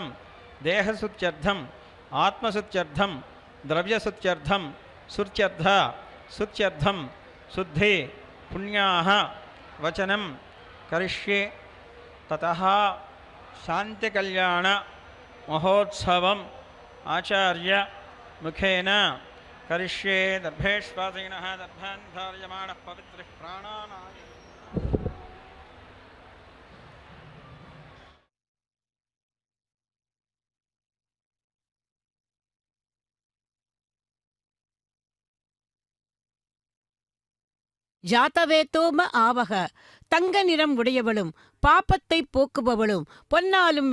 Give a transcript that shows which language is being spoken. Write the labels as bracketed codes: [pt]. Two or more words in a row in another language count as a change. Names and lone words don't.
[sa] देहशुद्ध्यर्थं आत्मशुद्ध्यर्थं द्रव्यशुद्ध्यर्थं शुद्ध्यर्थ शुद्ध्यर्थं शुद्धि पुण्याः वचनं करिष्ये ततः शांति कल्याण महोत्सवम् आचार्य मुखेन करिष्ये दर्भेष्वासीनः दर्भान् धार्यमाणः पवित्रः प्राणानाय जातवेदोम आवक [ta] தங்க நிறம் உடையவளும் பாப்பத்தை போக்குபவளும் பொன்னாலும்